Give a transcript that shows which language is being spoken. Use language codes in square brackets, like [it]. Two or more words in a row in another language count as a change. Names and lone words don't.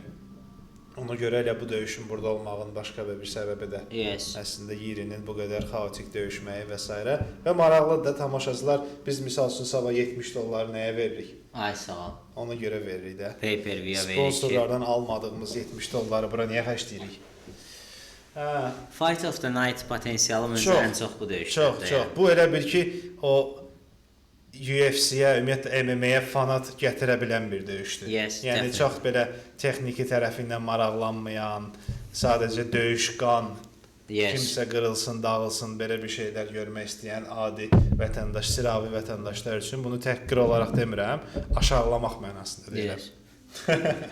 [az] Ona görə elə bu döyüşün burada olmağının başqa bir səbəbi də əslində Yirinin bu qədər xaotik döyüşməyi və s. Və maraqlıdır da tamaşaçılar, biz misal üçün sabah $70 nəyə veririk? Ay sağ ol. Ona görə veririk də. Pay-per-view veririk. Sponsorlardan almadığımız $70 bura niyə xərcləyirik? [en] Fight of the Night [az] potensialı məncə ən çox bu döyüşlərdə. Çox. Bu elə bil ki, o UFC-yə, ümumiyyətlə MMA-yə fanat gətirə bilən bir döyüşdür. Yəni çox belə texniki tərəfindən maraqlanmayan, sadəcə döyüş, qan, kimsə qırılsın, dağılsın, belə bir şeylər görmək istəyən adi vətəndaş, sıravi vətəndaşlar üçün bunu təhqir olaraq demirəm, aşağılamaq mənasında deyirəm.